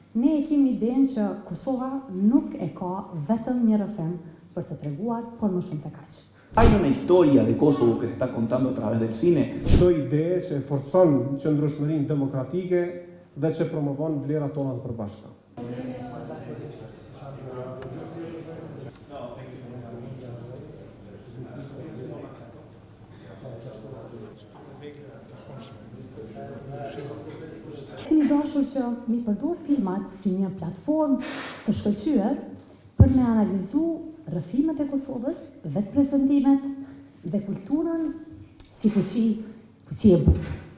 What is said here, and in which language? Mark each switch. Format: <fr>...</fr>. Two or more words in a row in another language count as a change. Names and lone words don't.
<sq>Ne e kemi idenë që Kosova nuk e ka vetëm një rrëfim për të treguar, por më shumë se kaq.</sq> <es>Hay una historia de Kosovo que se está contando a través del cine.</es> <sq>Çdo ide që forcon qëndrueshmërinë demokratike dhe që promovon vlerat tona të përbashkëta. Kemi dashur që mi përdor filmat si një platformë të shkëlqyer për me analizu rrëfimet e Kosovës, vetë prezentimet dhe kulturën si fuqi e butë.</sq>